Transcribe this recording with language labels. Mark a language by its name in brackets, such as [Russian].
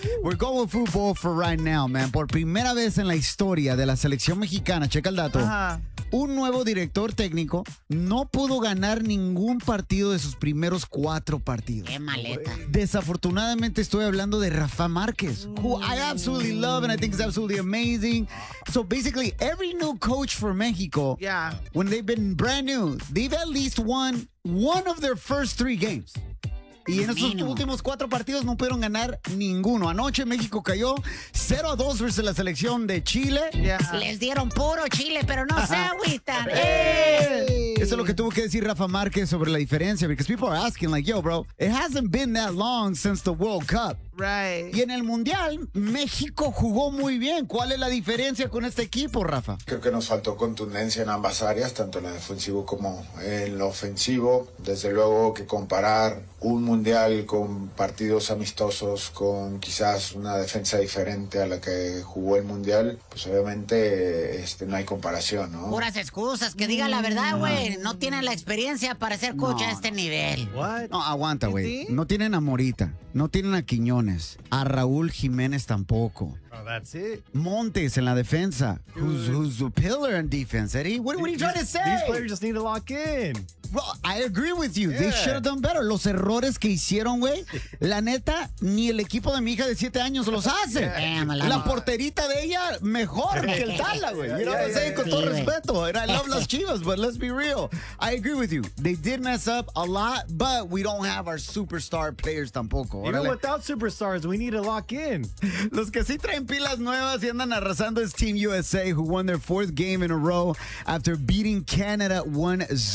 [English] We're going with football for right now, man. [Spanish] Por primera vez en la historia de la selección mexicana, checa el dato, un nuevo director técnico no pudo ganar ningún partido de sus primeros 4 partidos. ¡Qué maleta! Desafortunadamente estoy hablando de [English] Rafa Márquez, who I absolutely love and I think is absolutely amazing. So basically, every new coach for Mexico, when they've been brand new, they've at least won one of their first 3 games. [Spanish] Y en esos últimos 4 partidos no pudieron ganar ninguno. Anoche México cayó 0-2 versus la selección de Chile. Les dieron puro Chile, pero no se agüitan. Eso es lo que tuvo que decir Rafa Márquez sobre la diferencia. [English] Because people are asking, like, yo, bro, it hasn't been that long since the World Cup. Right. [Spanish] Y en el Mundial, México jugó muy bien. ¿Cuál es la diferencia con este equipo, Rafa? Creo que nos faltó contundencia en ambas áreas, tanto en la defensiva como en lo ofensivo. Desde luego que comparar un Mundial con partidos amistosos, con quizás una defensa diferente a la que jugó el Mundial, pues obviamente no hay comparación, ¿no? Puras excusas, que diga la verdad, güey. No tienen la experiencia para ser coach a este nivel. What? No, aguanta, güey. No tienen a Morita, no tienen a Quiñón. A Raúl Jiménez tampoco. [English] Oh, that's it. Montes en la defensa. Who's the pillar in defense, Eddie? What are you trying to say? These players just need to lock in. Well, I agree with you. Yeah. They should have done better. [Spanish] Los errores que hicieron, güey. La neta, ni el equipo de mi hija de 7 años los hace. [English] Yeah. [Spanish] La porterita de ella, mejor que el Tala, güey. Con todo respeto. [English] And I love las Chivas, but let's be real. I agree with you. They did mess up a lot, but we don't have our superstar players tampoco. Even orale. Without superstars, we need to lock in. [Spanish] Los que sí traen pilas nuevas y andan arrasando es Team USA, [English] who won their 4th game in a row after beating Canada 1-0.